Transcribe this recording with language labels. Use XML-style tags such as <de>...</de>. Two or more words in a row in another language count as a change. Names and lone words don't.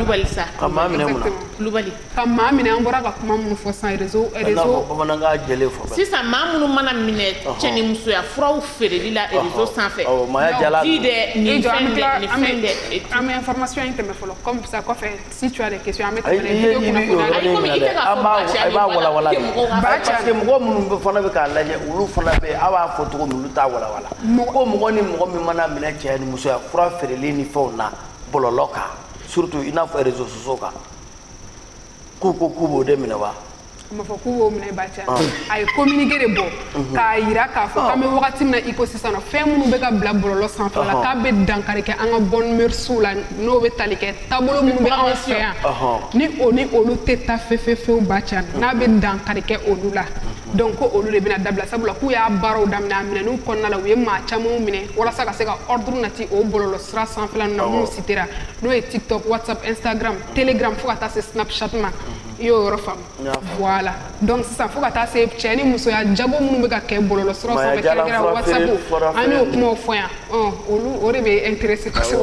<bm>ka maa minɛ mun na ka maa minɛ an bɔra ka kuma minnu fɔ sisan réseau bamanankan jɛlen fɔ sisan maa minnu mana minɛ cɛ ni musoya furaw feereli la réseau sanfɛ di dɛ nin fɛn dɛ nin fɛn dɛ an bɛ information in tɛmɛ fɔlɔ</bm> <fr>comme ça</fr> <bm>kɔfɛ</bm> <fr>si tu as des questions</fr> <bm>an bɛ tɛmɛ video kunnafoni i b'a walawala</bm> <fr>parce que</fr> <bm>mɔgɔ minnu fana bɛ k'a lajɛ olu fana bɛ a b'a fɔ cogo min olu t'a walawala ko mɔgɔ ni mɔgɔ min mana minɛ cɛ ni musoya fura feereli ni fɛnw na bɔlɔlɔ kan surtout i n'a fɔ</bm> <fr>réseaux sociaux</fr> <bm>kan k'u b'o de minɛ wa ma fɔ k'u b'o minɛ ba cɛ a ye communiqué de bɔ k'a yira k'a fɔ k'an bɛ wagati min na i ko sisan nɔ fɛn minnu bɛ ka bila bɔlɔlɔ sanfɛ la k'a bɛ dankari kɛ an ka</bm> <fr>bonne mœurs</fr> <bm>la n'o bɛ tali kɛ taabolo minnu bɛ anw fɛ yan ni olu tɛ taa fewu ba cɛ n'a bɛ dankari kɛ olu la donc ko olu de bɛna dabila sabula k'u y'a baaraw daminɛ a minɛn'u kɔnɔna la u ye maa camanw minɛ walasa ka se ka ordre nati o bɔlɔlɔ sira sanfɛla ninnu na minnu citera n'o ye TikTok WhatsApp Instagram Telegram fo ka taa se Snapchat ma i y'o yɔrɔ faamu</bm> <fr>voilà donc</fr> <bm>sisan fo ka taa se cɛ ni musoya jago minnu bɛ ka kɛ bɔlɔlɔ siraw sanfɛ kɛrɛnkɛrɛn WhatsApp an y'o kumaw fɔ yan olu o de bɛ intéressé kosɛbɛ o</bm>